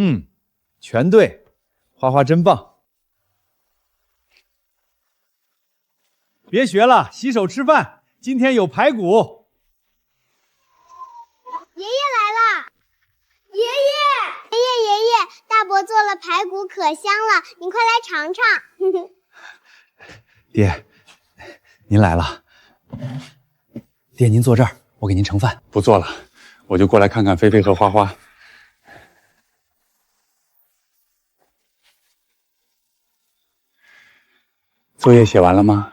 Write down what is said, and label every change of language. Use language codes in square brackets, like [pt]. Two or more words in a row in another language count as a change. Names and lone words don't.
[zh] 全對，花花真棒。別學了，洗手吃飯。今天有排骨。爺爺來了，爺爺，大伯做了排骨可香了，你快來嘗嘗。爹，您来了。爹，您坐这兒，我給您盛飯。不做了，我就過來看看菲菲和花花。作業寫完了嗎？